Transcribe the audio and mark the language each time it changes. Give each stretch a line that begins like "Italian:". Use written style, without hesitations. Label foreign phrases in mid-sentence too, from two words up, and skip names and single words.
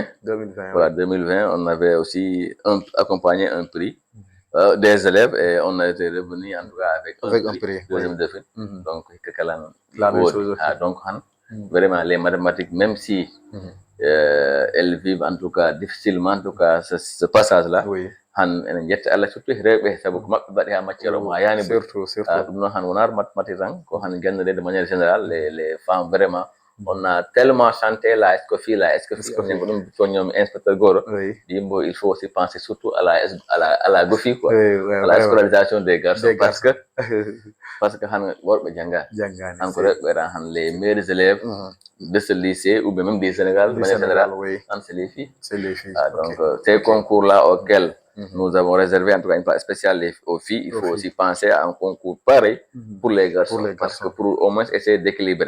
French: Voilà, 2020, on avait aussi accompagné un prix des élèves et on a été revenu en tout cas avec un prix, deuxième défi. Donc, la même chose. Donc, vraiment, les mathématiques, même si elles vivent en tout cas difficilement, en tout cas, ce passage-là,
Fula: han enen jetta Allah surtout rewɓe sabu ko maɓɓe mbaɗi ha matière o ma yani surtout ɗum noon han wonar mathématique tan ko han gandade
French: de manière générale les femmes vraiment on a tellement chanté la escofie on
Fula: ɗum soñomi inspecteur goto yimbo
French: il faut aussi penser surtout à la gofi quoi à la scolarisation des garçons parce que
Fula: han worɓe janggani han ko rewɓe tan han
French: les meilleurs élèves de ce lycée ou bien même du Sénégal de manière générale c'est les filles donc ces concours là auxquels nous avons réservé en tout cas une place spéciale aux filles. Il faut aussi penser à un concours pareil pour les garçons, parce que pour au moins essayer d'équilibrer.